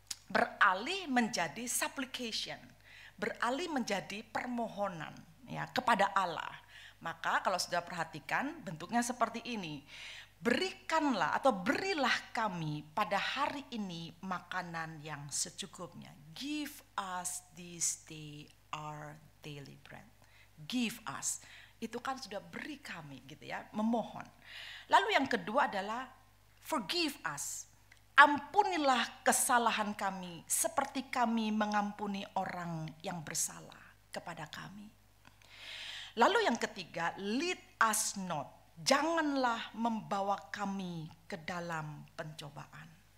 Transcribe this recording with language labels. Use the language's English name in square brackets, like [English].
[Indonesian] Beralih menjadi supplication, beralih menjadi permohonan ya kepada Allah. Maka kalau saudara perhatikan bentuknya seperti ini. Berikanlah atau berilah kami pada hari ini makanan yang secukupnya. [English] Give us this day our daily bread. Give us. [Indonesian] Itu kan sudah beri kami gitu ya, memohon. Lalu yang kedua adalah [English] forgive us. [Indonesian] Ampunilah kesalahan kami seperti kami mengampuni orang yang bersalah kepada kami. Lalu yang ketiga, [English] lead us not. [Indonesian] Janganlah membawa kami ke dalam pencobaan.